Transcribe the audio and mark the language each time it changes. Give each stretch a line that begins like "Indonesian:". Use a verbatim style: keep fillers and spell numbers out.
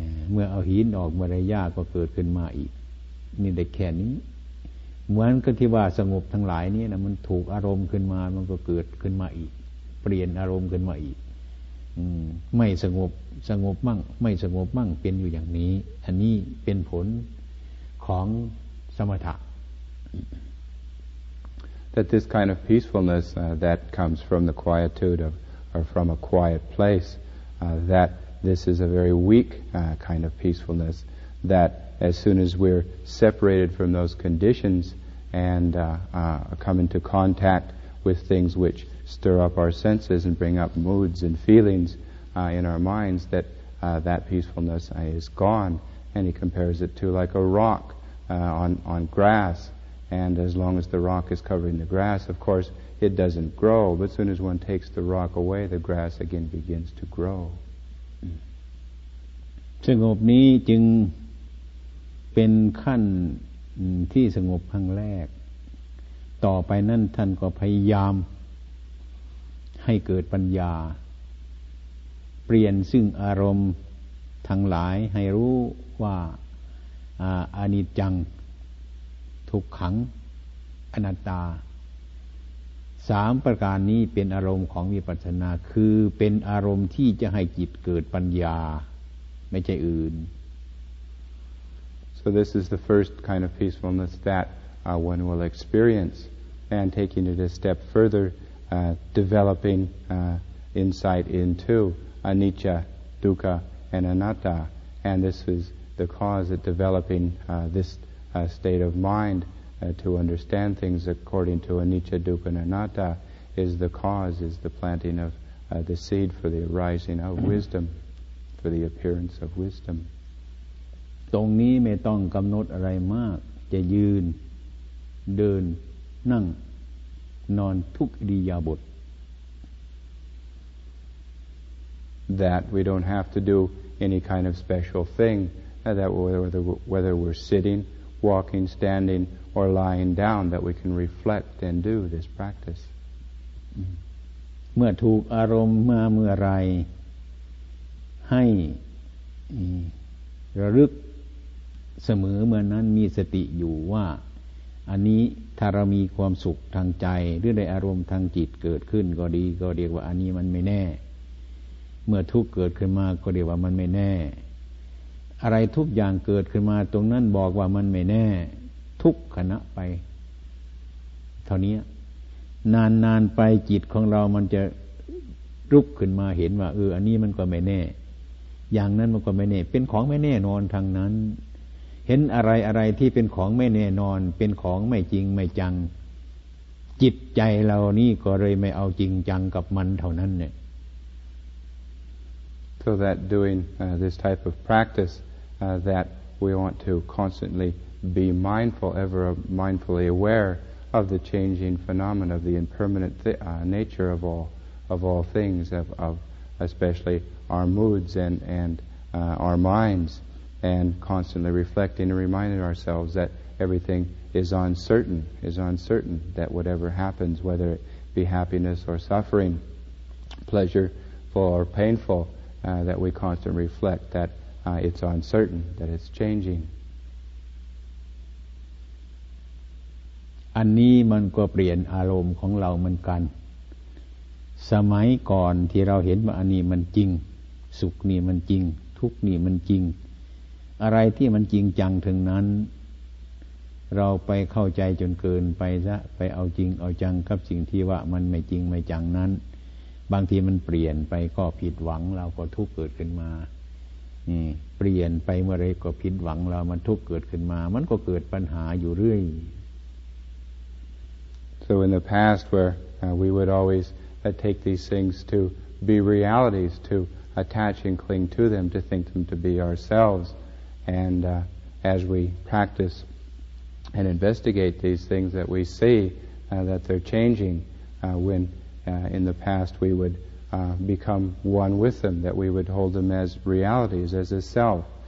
Thai: เมื่อเอาหินออกเมื่อไรหญ้าก็เกิดขึ้นมาอีกนี่ได้แค่นี้เหมือนกับที่ว่าสงบทั้งหลายนี่นะมันถูกอารมณ์ขึ้นมามันก็เกิดขึ้นมาอีกเปลี่ยนอารมณ์ขึ้นมาอีกไม่สงบสงบมั่งไม่สงบมั่งเป็นอยู่อย่างนี้อันนี้เป็นผลของสมถะ
English: That this kind of peacefulness uh, that comes from the quietude of, or from a quiet place, uh, that this is a very weak uh, kind of peacefulness, that as soon as we're separated from those conditions and uh, uh, come into contact with things which stir up our senses and bring up moods and feelings Uh, in our minds, that uh, that peacefulness uh, is gone, and he compares it to like a rock uh, on on grass. And as long as the rock is covering the grass, of course, it doesn't grow. But as soon as one takes the rock away, the grass again begins to grow.
Thai: สงบนี้จึงเป็นขั้นที่สงบครั้งแรกต่อไปนั่นท่านก็พยายามให้เกิดปัญญา เปลี่ยนซึ่งอารมณ์ทั้งหลายให้รู้ว่าอนิจจังทุกขังอนัตตาสามประการนี้เป็นอารมณ์ของวิปัสสนาคือเป็นอารมณ์ที่จะให้จิตเกิดปัญญาไม่ใช่อื่น
English: So this is the first kind of peacefulness that uh, one will experience, and taking it a step further, uh, developing uh, insight into. Anicca, dukkha, and anatta, and this is the cause of developing uh, this uh, state of mind uh, to understand things according to anicca, dukkha, and anatta is the cause, is the planting of uh, the seed for the arising of wisdom, for the appearance of wisdom.
Thai: ตรงนี้ไม่ต้องกำหนดอะไรมากจะยืนเดินนั่งนอนทุกอิริยาบถ
English: That we don't have to do any kind of special thing, uh, that whether, whether we're sitting, walking, standing, or lying down, that we can reflect and do this practice.
Thai: เมื่อถูกอารมณ์มาเมื่อไรให้ระลึกเสมอเมื่อนั้นมีสติอยู่ว่า อันนี้ถ้าเรามีความสุขทางใจหรือได้อารมณ์ทางจิตเกิดขึ้นก็ดีก็เรียกว่าอันนี้มันไม่แน่เมื่อทุกข์เกิดขึ้นมาก็เรียกว่ามันไม่แน่อะไรทุกอย่างเกิดขึ้นมาตรงนั้นบอกว่ามันไม่แน่ทุกขณะไป เท่านี้นานๆไปจิตของเรามันจะลุกขึ้นมาเห็นว่าเอออันนี้มันก็ไม่แน่อย่างนั้นมันก็ไม่แน่เป็นของไม่แน่นอนทางนั้นเห็นอะไรอะไรที่เป็นของไม่แน่นอนเป็นของไม่จริงไม่จังจิตใจเรานี่ก็เลยไม่เอาจริงจังกับมันเท่านั้นเนี่ย
English: so that doing uh, this type of practice uh, that we want to constantly be mindful ever mindfully aware of the changing phenomena of the impermanent thi- uh, nature of all of all things of, of especially our moods and and uh, our minds and constantly reflecting and reminding ourselves that everything is uncertain, is uncertain, that whatever happens, whether it be happiness or suffering, pleasureful or painful, uh, that we constantly reflect that uh, it's uncertain, that it's changing.
Thai: อันนี้มันก็เปลี่ยนอารมณ์ของเราเหมือนกันสมัยก่อนที่เราเห็นว่าอันนี้มันจริงสุขนี่มันจริงทุกข์นี่มันจริงอะไรที่มันจริงจังถึงนั้นเราไปเข้าใจจนเกินไปซะไปเอาจริงเอาจังกับสิ่งที่ว่ามันไม่จริงไม่จังนั้นบางทีมันเปลี่ยนไปก็ผิดหวังเราก็ทุกข์เกิดขึ้นมานี่เปลี่ยนไปเมื่อไรก็ผิดหวังเรามันทุกข์เกิดขึ้นมามันก็เกิดปัญหาอยู่เรื่อย
English: So in the past where uh, we would always uh, take these things to be realities, to attach and cling to them, to think them to be ourselves. And uh, as we practice and investigate these things that we see, uh, that they're changing, uh, when uh, in the past we would uh, become one with them, that we would hold them as realities, as a self.